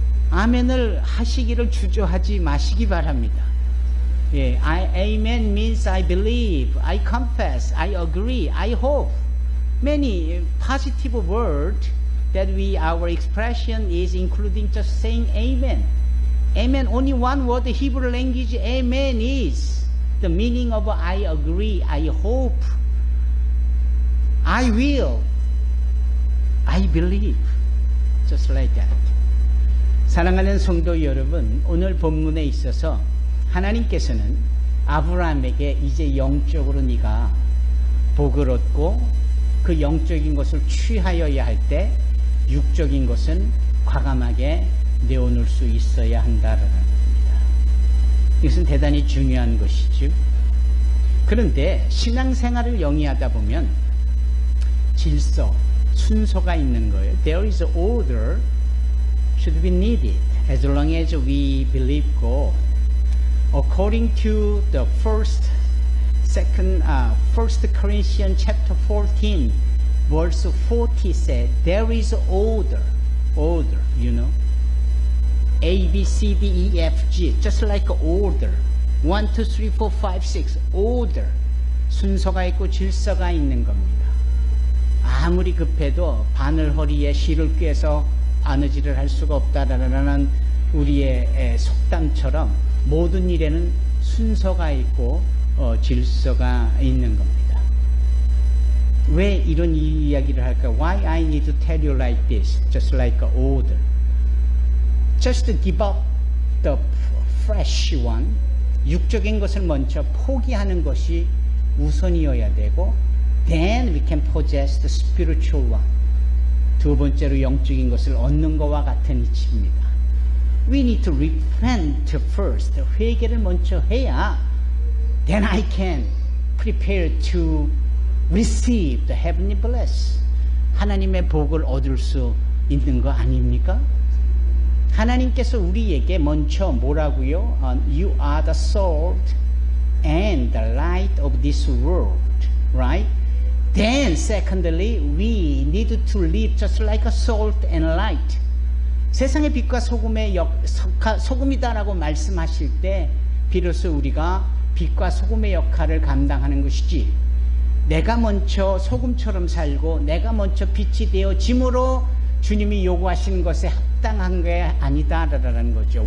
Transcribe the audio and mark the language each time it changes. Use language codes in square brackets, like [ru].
[ko] 아멘을 하시기를 주저하지 마시기 바랍니다. [en] Amen means I believe, I confess, I agree, I hope. Many positive words that our expression is including just saying amen. Amen, only one word, the Hebrew language, amen is the meaning of I agree, I hope, I will, I believe. Just like that. [ko] 사랑하는 성도 여러분, 오늘 본문에 있어서 하나님께서는 아브라함에게 이제 영적으로 네가 복을 얻고 그 영적인 것을 취하여야 할 때 육적인 것은 과감하게 내어놓을 수 있어야 한다라는 겁니다. 이것은 대단히 중요한 것이죠. 그런데 신앙생활을 영위하다 보면 질서, 순서가 있는 거예요. [en] There is order should be needed as long as we believe God. According to the first Corinthians chapter 14 verse 40 said there is order, you know. A, B, C, D, E, F, G, just like order. 1, 2, 3, 4, 5, 6, order. [ko] 순서가 있고 질서가 있는 겁니다. 아무리 급해도 바늘 허리에 실을 꿰서 바느질을 할 수가 없다라는 우리의 속담처럼 모든 일에는 순서가 있고 질서가 있는 겁니다. 왜 이런 이야기를 할까? [en] Why I need to tell you like this, just like an order. Just to give up the fresh one, [ko] 육적인 것을 먼저 포기하는 것이 우선이어야 되고, [en] then we can possess the spiritual one. [ko] 두 번째로 영적인 것을 얻는 것과 같은 이치입니다. [en] We need to repent first. [ko] 회개를 먼저 해야 [en] then I can prepare to receive the heavenly bless. [ko] 하나님의 복을 얻을 수 있는 거 아닙니까? 하나님께서 우리에게 먼저 뭐라고요? [en] You are the salt and the light of this world, right? Then secondly, we need to live just like a salt and light. [ko] 세상의 빛과 소금이다라고 말씀하실 때 비로소 우리가 빛과 소금의 역할을 감당하는 것이지, 내가 먼저 소금처럼 살고 내가 먼저 빛이 되어짐으로 주님이 요구하시는 것에 합당한 게 아니다라는 거죠.